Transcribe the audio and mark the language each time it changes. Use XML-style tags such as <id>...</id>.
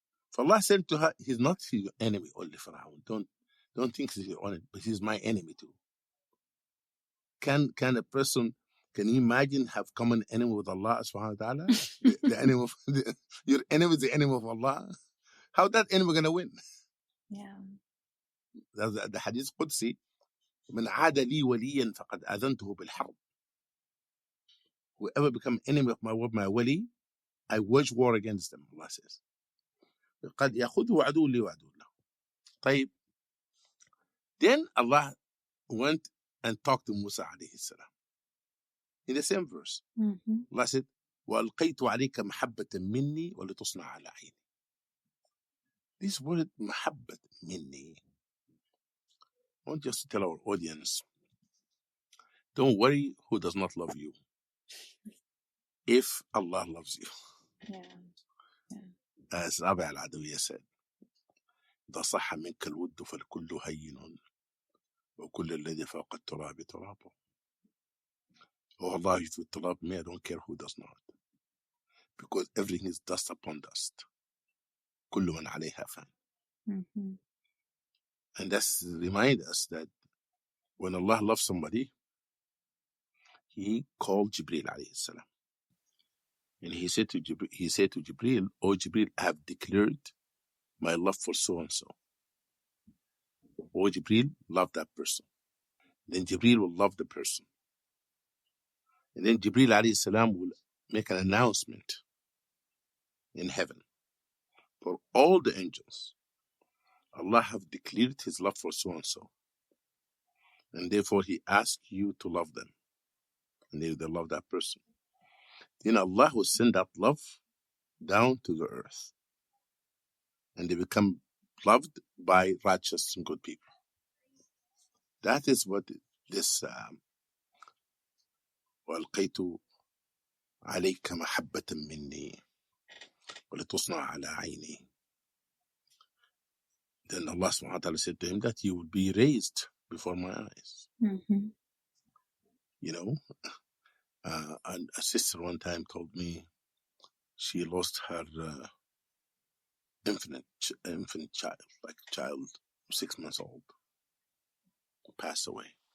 <en>For Allah said to her, he's not your enemy only, Fir'aun. Don't think he's your enemy, but he's my enemy too. Can a person, can you imagine, have common enemy with Allah subhanahu wa ta'ala? the enemy of your enemy is the enemy of Allah. How that enemy gonna win? Yeah.</en> <ar>The hadith Qudsi, من عاد لي وليا فقد أذنته بالحرب. Whoever become enemy of my wali, I wage war against them, Allah says. قد يأخذه عدو لي وعدو له. طيب,</ar> <en>Then Allah went and talked to Musa alayhi salam. In the same verse, Allah said,</en> <ar>وَأَلْقَيْتُ عَلَيْكَ مَحَبَّةً مِّنِّي وَلِتُصْنَعَ عَلَى عَيْنِي.</ar> <en>This word, mahabbat minni, I want just to tell our audience, don't worry who does not love you, if Allah loves you. Yeah. As Rabbi al-Adawiyya said,</en> <ar>إذا صح منك الود فالكل هين وكل الذي فوق التراب ترابه.</ar> <en>Oh Allah, if you love me, I don't care who does not. Because everything is dust upon dust.</en> <ar>كل من عليها فان.</ar> <en>And that's remind us that when Allah loves somebody, He called Jibreel alayhi salam. And He said to Jibreel, "Oh Jibreel, I have declared my love for so and so. Oh Jibreel, love that person." Then Jibreel will love the person. And then Jibreel alayhi salam will make an announcement in heaven for all the angels. Allah have declared His love for so and so. And therefore He asks you to love them. And they love that person. Then Allah will send that love down to the earth. And they become loved by righteous and good people. That is what this</en> <ar>وَأَلْقَيْتُ عَلَيْكَ مَحَبَّةً مِّنِّي وَلِتُصْنَعَ عَلَى عَيْنِي.</ar> <en>Then Allah subhanahu wa ta'ala said to him that you will be raised before my eyes. You know, and a sister one time told me she lost her infant child, like a child 6 months old, passed away.</en>